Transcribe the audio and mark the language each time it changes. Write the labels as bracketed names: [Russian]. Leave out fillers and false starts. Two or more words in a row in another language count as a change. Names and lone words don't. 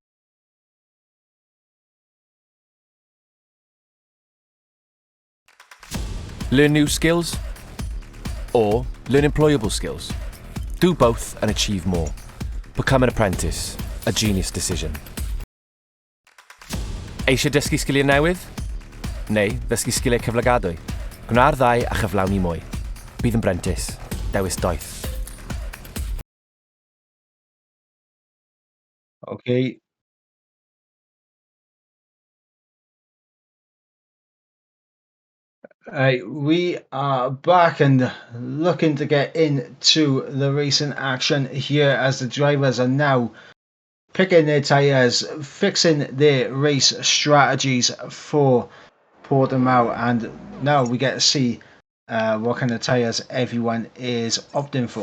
[English] Learn new skills or learn employable skills. Do both and achieve more. Become an apprentice. A genius decision. [Welsh] Eisiau dysgu sgiliau newydd? Neu ddysgu sgiliau cyflogadwy? Gwna'r ddau a chyflawni mwy. Bydd yn brentis. Dewis doeth. [English] Okay. We are back and looking to get into the racing action here as the drivers are now picking their tyres, fixing their race strategies for Portimao, and now we get to see what kind of tyres everyone is opting for.